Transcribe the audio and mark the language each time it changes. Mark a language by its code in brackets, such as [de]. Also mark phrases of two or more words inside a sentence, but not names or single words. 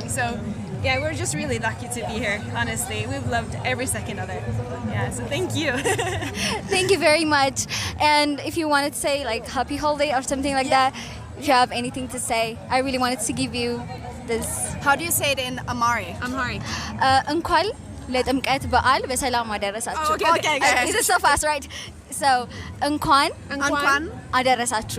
[en] So yeah, we're just really lucky to be here, honestly. We've loved every second of it. Yeah, so thank you. Thank you very much. And if you wanted to say like happy holiday or something like that, if you have anything to say, I really wanted to give you this. How do you say it in Amharic? [am] እንኳን ለጥምቀት በዓል በሰላም አደረሳችሁ. [en] Okay. Is it so fast, right? So [am] እንኳን አደረሳችሁ.